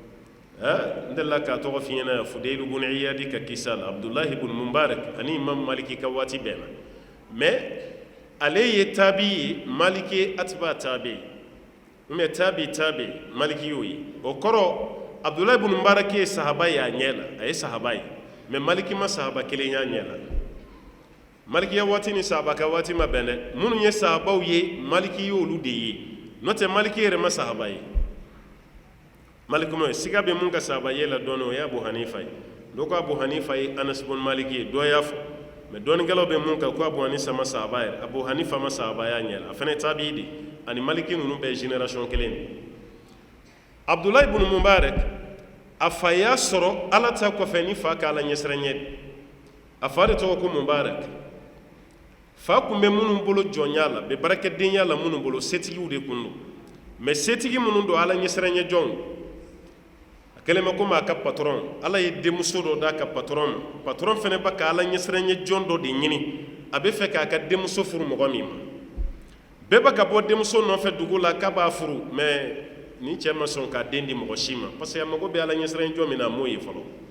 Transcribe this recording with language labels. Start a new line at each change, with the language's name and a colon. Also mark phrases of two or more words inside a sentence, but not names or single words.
Bambara: n delila k'a tɔgɔ f'i ɲɛna yan fudayl ibn iyadi ka kisa la abdulahi ibn mubarak ani imam maliki ka waati bɛnna mais ale ye tabi ye maliki atba tabi mais tabi maliki y'o ye o kɔrɔ abdulahi ibn mubarak ye sahaba ye a ɲɛ la a ye sahaba ye mais maliki ma sahaba kelen y'a ɲɛ la malikiya waati ni sahaba ka waati ma bɛn dɛ minnu ye sahabaw ye maliki y'olu de ye n'o tɛ maliki yɛrɛ ma sahaba ye maliki ma siga bɛ mun ka sahaba ye la dɔɔni o ye abu hanifa ye dɔ ko abu hanifa ye anas ibn maliki ye dɔ y'a fɔ mɛ dɔɔnikɛlaw bɛ mun kan ko abu hanifa ma sahaba yɛrɛ abu hanifa ma sahaba y'a ɲɛ la a fana tabi'i de ani maliki ninnu bɛɛ ye génération kelen de abdulahi ibn mubarak a fa y'a sɔrɔ ala ta kɔfɛ ni fa k'ala ɲɛsiranɲɛ a fa de tɔgɔ ko mubarak fa kun bɛ minnu bolo jɔnya la bɛ barakɛdenya la minnu bolo setigiw de kun don mɛ setigi minnu don ala ɲɛsiranɲɛ jɔnw a kɛlen bɛ komi a ka patron ala ye denmuso dɔ d'a ka patron ma patron fana bɛ ka ala ɲɛsiranɲɛ jɔn dɔ de ɲini a bɛ fɛ k'a ka denmuso furu mɔgɔ min ma bɛɛ bɛ ka bɔ denmuso nɔfɛ dugu la k'a b'a furu mɛ ni cɛ ma sɔn k'a den di mɔgɔ si ma
French: parce que
Bambara: a mago bɛ ala ɲɛsiranɲɛ jɔn min na a m'o ye fɔlɔ